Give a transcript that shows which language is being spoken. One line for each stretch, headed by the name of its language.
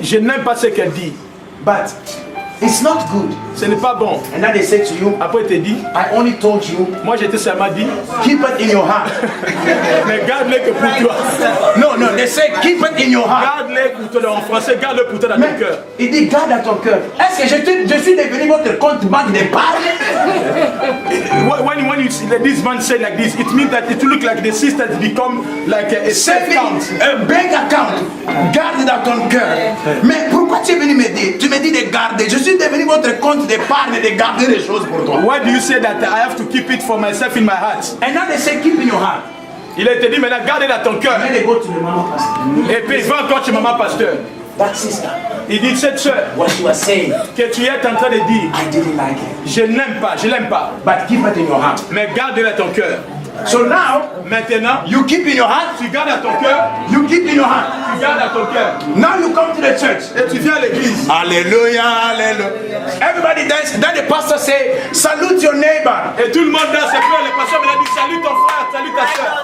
French: je n'aime pas ce qu'elle dit.
English: but it's not good.
French: Ce n'est pas bon.
English: And then they say to you,
French: Après, elle te dit,
English: I only told you,
French: moi je t'ai seulement dit,
English: keep it in your heart.
French: mais garde-le que pour toi.
English: No, no, they say keep it in your heart.
French: Garde-le pour toi. En français, garde-le pour toi dans ton Mais cœur. il dit garde à ton cœur. Est-ce que je suis devenu votre compte banque d'épargne?
English: When this man said like this, it means that it look like the sister become like a safe account.
French: Un
English: bank account.
French: Garde dans ton cœur. Mais pourquoi tu es venu me dire? Tu me dis de garder. Je suis devenu votre compte d'épargne et de garder les choses pour toi.
English: Why do you say that I have to keep it for myself in my heart? And now they say keep in your heart.
French: Il a été dit maintenant, garde-le dans ton cœur.
English: And then they go to the mama pastor.
French: Et puis il va encore chez maman pasteur.
English: That sister,
French: Il dit, cette soeur
English: what she was saying,
French: que tu es en train de dire,
English: I didn't like it.
French: je n'aime pas, je l'aime pas.
English: But keep it in your heart.
French: Mais garde-le dans ton cœur.
English: So now,
French: Maintenant,
English: you keep in your heart.
French: tu gardes à ton cœur,
English: You keep in your heart.
French: tu gardes à ton cœur.
English: Now you come to the church.
French: Et tu viens à l'église.
English: Hallelujah, hallelujah. Everybody dance. Then the pastor say, salute your neighbor.
French: Et tout le monde danse. Et puis le pasteur me dit, salut ton frère, salut ta soeur.